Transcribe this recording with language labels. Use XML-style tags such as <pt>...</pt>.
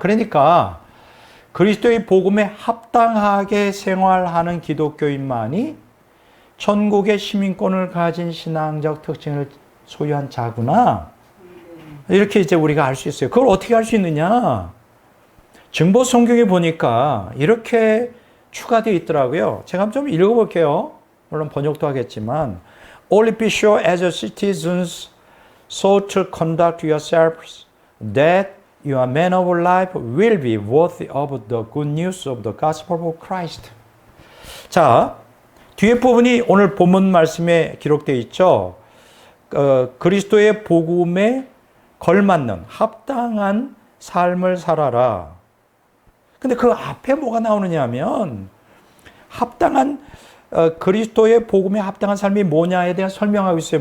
<ko>그러니까 그리스도의 복음에 합당하게 생활하는 기독교인만이 천국의 시민권을 가진 신앙적 특징을 소유한 자구나. 이렇게 이제 우리가 알 수 있어요. 그걸 어떻게 알 수 있느냐? 증보 성경에 보니까 이렇게 추가되어 있더라고요. 제가 좀 읽어볼게요. 물론 번역도 하겠지만</ko> <en>Only be sure as citizens so to conduct yourselves that your manner of life will be worthy of the good news of the gospel of Christ.</en> <ko>자, 뒤에 부분이 오늘 본문 말씀에 기록되어 있죠. 그리스도의 복음에 걸맞는 합당한 삶을 살아라. 근데 그 앞에 뭐가 나오느냐 하면 합당한 그리스도의 복음에 합당한 삶이 뭐냐에 대한 설명하고 있어요.</ko>